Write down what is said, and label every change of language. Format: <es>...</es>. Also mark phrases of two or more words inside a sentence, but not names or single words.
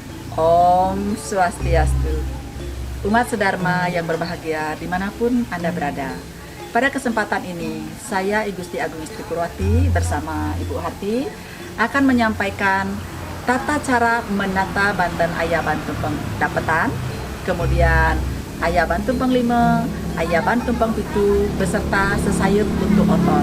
<id>Om Swastiastu. Umat sedharma yang berbahagia dimanapun Anda berada. Pada kesempatan ini, saya I Gusti Agung Istri Purwati bersama Ibu Hati akan menyampaikan tata cara menata Banten Ayaban Tumpeng Dapetan, kemudian Ayaban Tumpeng 5, Ayaban Tumpeng 7, beserta sesayup untuk otot.</id>